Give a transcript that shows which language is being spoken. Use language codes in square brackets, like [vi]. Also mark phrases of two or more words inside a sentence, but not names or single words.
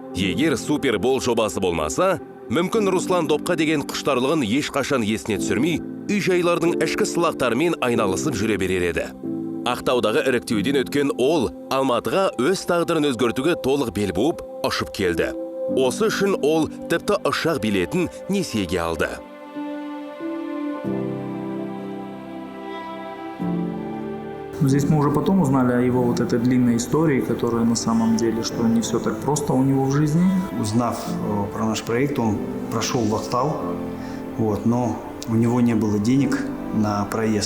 [kk] Егер Супербол жобасы болмаса, мүмкін Руслан допқа деген құштарлығын ешқашан есіне түсірмей, үй-жайлардың ішкі сылақтарымен айналысып жүре берер еді. Ақтаудағы іріктеуден өткен ол Алматыға өз тағдырын өзгертуге толық бел буып ұшып келді. Осы үшін ол тіпті ұшақ билетін несиеге алды. [ru] Здесь мы уже потом узнали о его вот этой длинной истории, которая на самом деле, что не все так просто у него в жизни. Узнав про наш проект, он прошел в Актау, но у него не было денег на проезд.